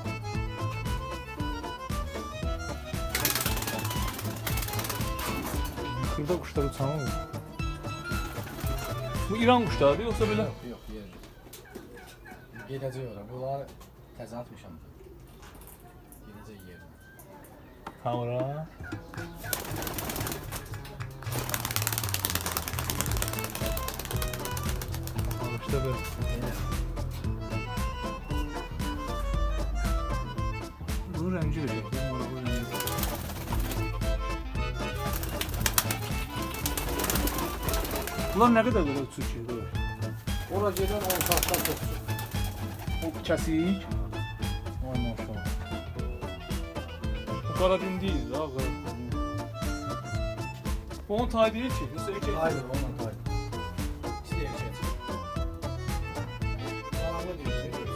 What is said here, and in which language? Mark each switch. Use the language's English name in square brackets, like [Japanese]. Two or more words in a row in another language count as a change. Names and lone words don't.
[Azerbaijani] Xırda quşlar uçan olur. Bu İran quşlarıdır yoxsa belə? Yox, yer. Gedəcək ora. Bunlar təzə atmışam. Gedəcək yer. Ha ora. [Turkish] İşte böyle. Bunun rengi de yok. Bunlar ne kadar böyle uçuyor ki? [Azerbaijani] Ora gedən 10 saatdan çoxdur. O kəsik. Ay maşallah. Bu qara din deyil ha. Bu onun tay deyil ki. Yoxsa erkək. Hayır, onunla tay. İkisi də erkək. Qaranlı deyil.